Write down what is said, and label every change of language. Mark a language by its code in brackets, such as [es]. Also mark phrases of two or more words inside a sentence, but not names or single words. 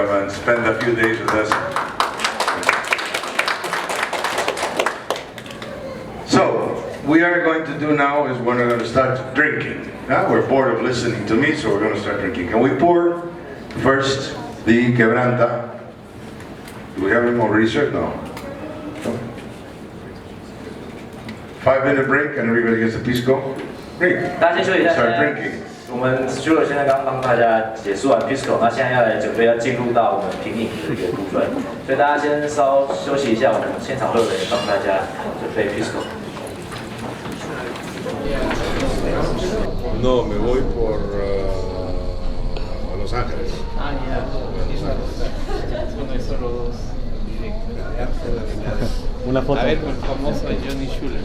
[en] come and spend a few days with us. So, we are going to do now is we're going to start drinking. Now we're bored of listening to me, so we're going to start drinking. Can we pour first the quebranta? Do we have any more research? No. 5-minute break and everybody gets a pisco. Great. [zh] 大家先休息一下。 [en] Start drinking. [zh] 我们 Stuart 现在刚帮大家解说完 Pisco， 那现在准备要进入到我们品饮的这个部分，所以大家先稍休息一下，我们现场会有人帮大家准备 Pisco。 [es] No, me voy por Los Ángeles. Ah, ya. Son esos los dos directos. Una foto. A ver, el famoso Johnny Schuller.